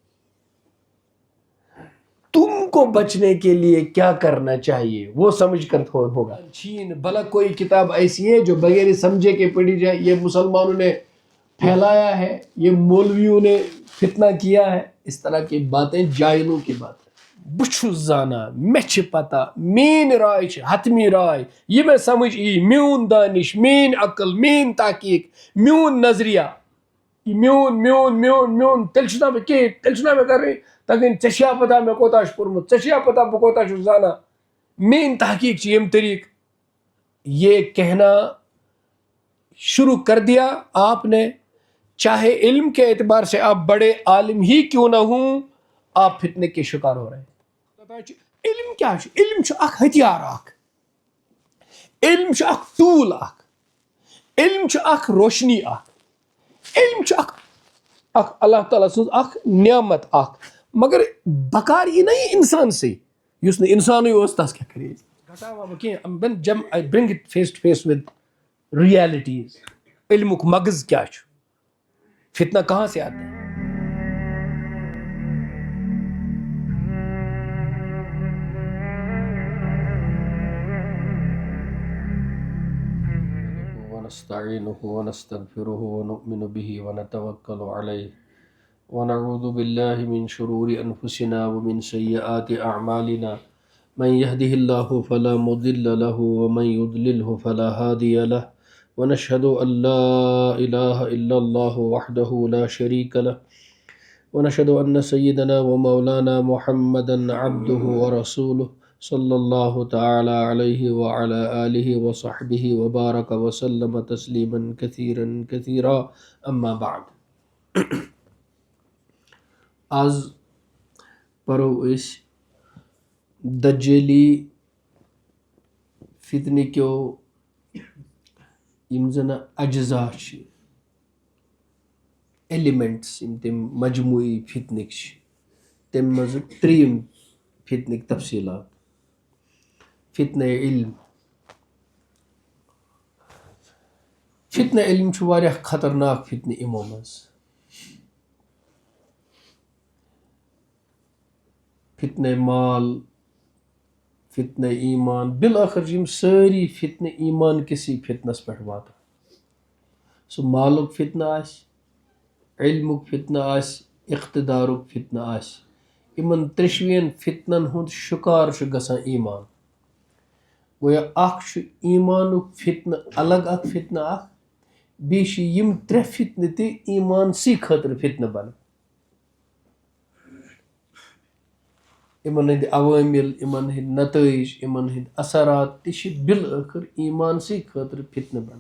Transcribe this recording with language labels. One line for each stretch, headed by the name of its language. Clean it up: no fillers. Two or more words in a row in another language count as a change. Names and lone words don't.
Urdu: تم کو بچنے کے لیے کیا کرنا چاہیے وہ سمجھ کر ہوگا۔ چھین بھلا کوئی کتاب ایسی ہے جو بغیر سمجھے کے پڑھی جائے؟ یہ مسلمانوں نے پھیلایا ہے، یہ مولویوں نے فتنہ کیا ہے، اس طرح کی باتیں جاہلوں کی بات ہے۔
Kashmiri: بہ چھُس زانا، مےٚ چھِ پتہ، میٲنۍ راے چھِ حتمی راے،
Urdu: یہ میں سمجھ ای،
Kashmiri: میون دانش، میٲنۍ عقل، میٲنۍ تحقیق، میون نظریہ، یہ میون میون میون میون، تیٚلہِ چھُس نا بہٕ کِہیٖنۍ، تیٚلہِ چھُنا مےٚ کَرٕنۍ تگٕنۍ ژےٚ چھیا پتہ مےٚ کوتاہ چھُ پوٚرمُت، ژےٚ چھیا پتہ بہٕ کوتاہ چھُس زانان، میٲنۍ تحقیق چھِ ییٚمہِ طریقہٕ۔
Urdu: یہ کہنا شروع کر دیا آپ نے، چاہے علم کے اعتبار سے آپ بڑے عالم ہی کیوں نہ ہوں، آپ فتنے کے شکار ہو رہے ہیں۔
Kashmiri: علم کیا ہے؟ علم چھُ اکھ ہتھیار اکھ، علم چھُ اکھ ٹول اکھ، علم چھُ اکھ روشنی اکھ، علم چھُ اکھ اللہ تعالیٰ سٕنٛز اکھ نعمت اکھ،
Urdu: مگر بکار یہ نہیں انسان سے،
Kashmiri: یُس نہٕ انسانٕے اوس تس کیٛاہ کرے گھٹاوا بہٕ کینٛہہ،
English: جب I bring it face to face with realities,
Kashmiri: علمک مغز کیا چھُ،
Urdu: فتنہ کہاں سے آتا ہے؟
Arabic: ونستعینه ونستغفره ونؤمن به ونتوکل علیہ ونعوذ باللہ من شرور انفسنا ومن سیئات اعمالنا، من يهده الله فلا مضل له ومن يضلله فلا هادي له، ونشهد ان لا اله الا الله وحده لا شريك له، ونشهد ان سيدنا ومولانا محمدا عبده ورسوله صلی اللہ تعالی علیہ وعلى آلہ وصحبہ وبارک وسلم تسلیما کثیرا کثیرا، اما بعد۔
Kashmiri: آز پرو اس دجالی فتنہ کیو یم زن اجزاء چھ، ایلیمنٹس یم تم مجموعی فتنک چھ، تم مز تریم فتنک تفصیلات، فتنہ علم۔ فتنہ علم چھ واریاہ خطرناک فتنہ یمو مز، فتنہ مال، فتنہ ایمان، بالآخر یم ساری فتنہ ایمان کسی فتنس پہ واتان، سو مالک فتنہ آس، علمک فتنہ آس، اقتدارک فتنہ آس، یمن ترشوین فتنن ہند شکار چھ گژھان ایمان۔ گویا اخ چھ ایمانک فتنہ الگ اخ فتنہ اخ، بیٚیہِ چھ یم ترے فتنہ تہ ایمان سی خاطر فتنہ بنان، یمن ہند عوامل، یمن ہند نتائج، یمن ہند اثرات تہ چھ بالآخر ایمان سی خاطر فتنہ بنان۔